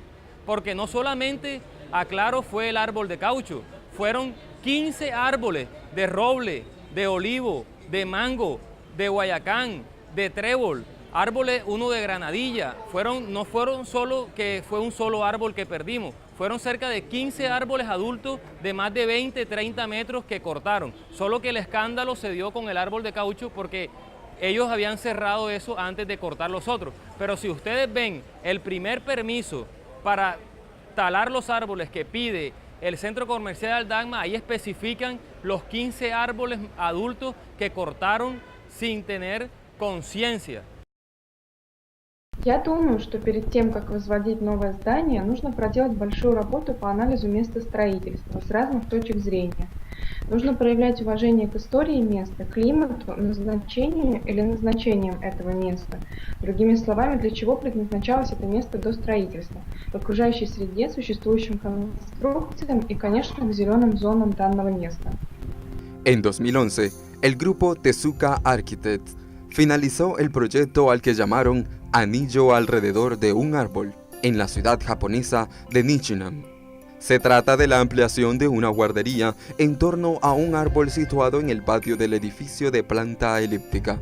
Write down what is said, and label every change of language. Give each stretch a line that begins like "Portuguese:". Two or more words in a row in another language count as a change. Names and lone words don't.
Spanish: Porque no solamente, aclaro, fue el árbol de caucho, fueron 15 árboles de roble, de olivo, de mango, de guayacán, de trébol, árboles, uno de granadilla, no fueron solo que fue un solo árbol que perdimos, fueron cerca de 15 árboles adultos de más de 20, 30 metros que cortaron, solo que el escándalo se dio con el árbol de caucho porque ellos habían cerrado eso antes de cortar los otros. Pero si ustedes ven el primer permiso para talar los árboles que pide el centro comercial Aldama, ahí especifican los 15 árboles adultos que cortaron sin tener conciencia.
Russian: Я думаю, что перед тем, как возводить новое здание, нужно проделать большую работу по анализу места строительства с разных точек зрения. Нужно проявлять уважение к истории места, климату, назначению или назначениям этого места. Другими словами, для чего предназначалось это место до строительства, к окружающей среде, существующим конструкциям и, конечно, к зеленым зонам данного места.
Spanish: En 2011, el grupo Tezuka Architects finalizó el proyecto al que llamaron Anillo alrededor de un árbol, en la ciudad japonesa de Nichinan. Se trata de la ampliación de una guardería en torno a un árbol situado en el patio del edificio de planta elíptica.